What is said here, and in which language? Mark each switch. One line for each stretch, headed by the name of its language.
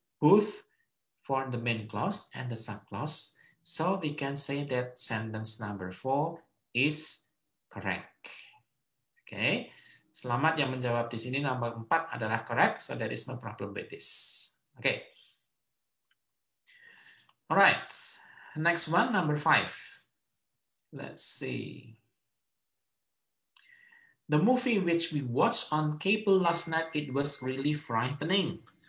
English: Both for the main clause and the subclause. So we can say that sentence number 4 is correct. Okay.
Indonesian: Selamat yang menjawab di sini nomor 4 adalah correct.
English: So there is no problem with this. Okay. Alright. Next one, number 5. Let's see. The movie which we watched on cable last night, it was really frightening.